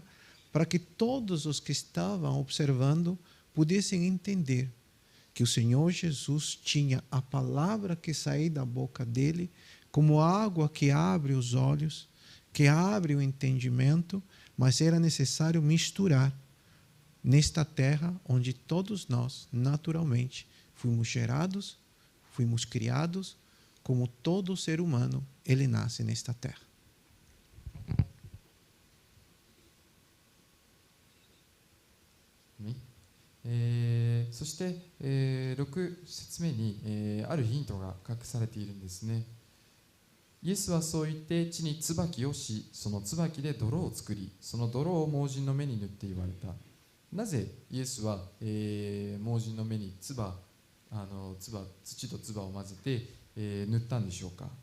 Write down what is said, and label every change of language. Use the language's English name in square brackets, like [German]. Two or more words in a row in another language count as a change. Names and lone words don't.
[Portuguese] para que todos os que estavam observando pudessem entender que o Senhor Jesus tinha a palavra que saiu da boca dele como água que abre os olhos, que abre o entendimento, mas era necessário misturar nesta terra onde todos nós, naturalmente, fomos gerados, fomos criados, como todo ser humano, ele nasce nesta terra. Amém? [Japanese] そして、6節目に、あるヒントが隠されているんですね。イエスはそう言って地に椿をし、その椿で泥を作り、その泥を盲人の目に塗って言われた。なぜイエスは、盲人の目に土と唾を混ぜて、塗ったんでしょうか。